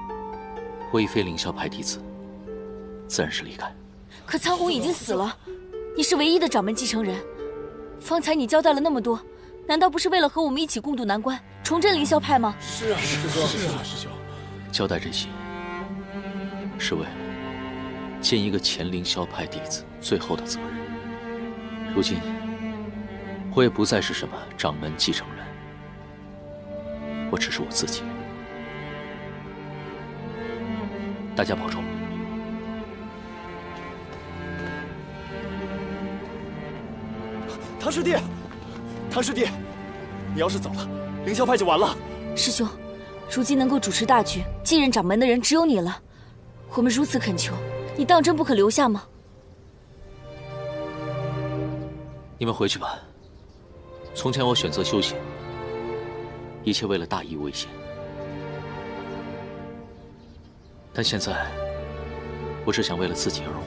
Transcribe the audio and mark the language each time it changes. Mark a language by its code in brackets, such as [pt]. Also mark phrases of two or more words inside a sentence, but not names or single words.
[zh] 我已非凌霄派弟子，自然是離開。可蒼紅已經死了，你是唯一的掌門繼承人。方才你交代了那麼多，難道不是為了和我們一起共度難關，重振凌霄派嗎？是啊，師兄，是啊，師兄。交代這些，是為了盡一個前凌霄派弟子最後的責任。如今，我也不再是什麼掌門繼承人。我只是我自己。大家保重。唐師弟，唐師弟，你要是走了，凌霄派就完了。師兄，如今能夠主持大局、繼任掌門的人只有你了。我們如此懇求，你當真不可留下嗎？你們回去吧。從前我選擇修行，一切為了大義為先，但現在我只想為了自己而活。